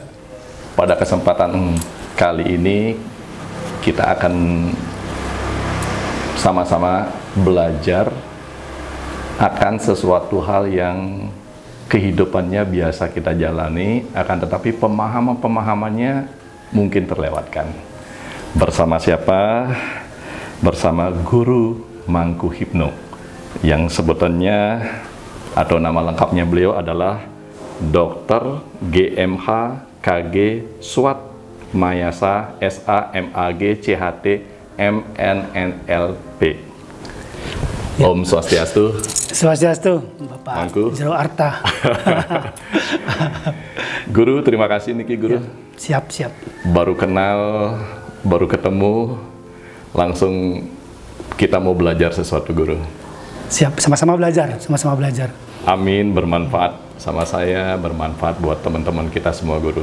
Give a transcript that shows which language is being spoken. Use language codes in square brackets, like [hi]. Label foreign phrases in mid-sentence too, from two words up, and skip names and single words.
[id] Pada kesempatan kali ini kita akan sama-sama belajar akan sesuatu hal yang kehidupannya biasa kita jalani, akan tetapi pemahamannya mungkin terlewatkan. Bersama siapa? Bersama Guru Mangku Hipno, yang sebutannya atau nama lengkapnya beliau adalah Dr. GMH KG Swat Mayasa SAMAG CHT MNNLP. Ya. [ban] Om Swastiastu. [id] Swastiastu, Bapak Mangku. Jero Arta. Guru, terima kasih Niki Guru. Ya, siap. Baru kenal, baru ketemu, langsung kita mau belajar sesuatu Guru. Siap, sama-sama belajar. Amin, bermanfaat sama saya, bermanfaat buat teman-teman kita semua Guru.